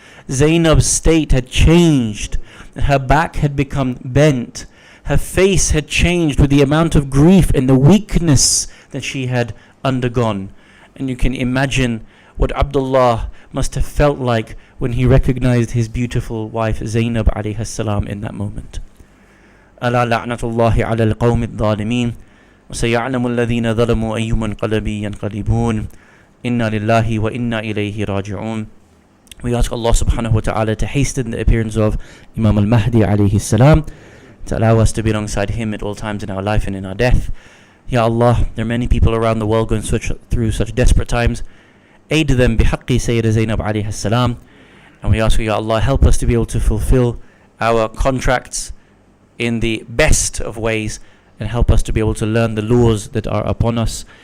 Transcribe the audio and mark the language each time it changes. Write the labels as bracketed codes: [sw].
[en] Zainab's state had changed. Her back had become bent. Her face had changed with the amount of grief and the weakness that she had undergone. And you can imagine what Abdullah must have felt like when he recognized his beautiful wife Zainab alayhi salam in that moment. [ar] ألا لعنة الله على القوم الظالمين وسيعلم الذين ظلموا أي منقلب ينقلبون إنا لله وإنا إليه راجعون. [en] We ask Allah subhanahu wa ta'ala to hasten the appearance of Imam al-Mahdi alayhi salam, to allow us to be alongside him at all times in our life and in our death. Ya Allah, there are many people around the world going through such desperate times. Aid them bihaqqi Sayyida Zainab alayhi salam. And we ask you, Ya Allah, help us to be able to fulfill our contracts in the best of ways, and help us to be able to learn the laws that are upon us.